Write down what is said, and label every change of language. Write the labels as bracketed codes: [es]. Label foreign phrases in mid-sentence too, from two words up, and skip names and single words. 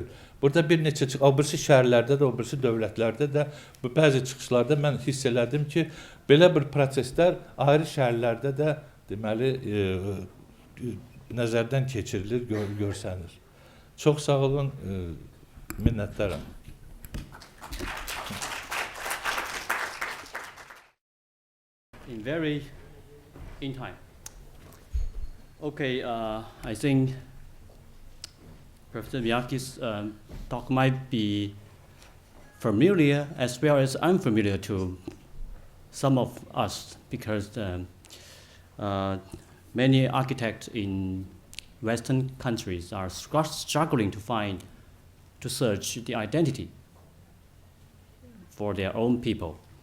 [az] Burada bir neçə birisi şəhərlərdə də, birisi dövlətlərdə də bu bəzi çıxışlarda mən hiss elədim ki, belə bir proseslər ayrı şəhərlərdə də deməli nəzərdən keçirilir, görsənir. Çox sağ olun, minnətdaram. [en] In time. Okay, I think Professor Miyake's talk might be familiar as well as unfamiliar to some of us because many architects in Western countries are struggling to search the identity for their own people.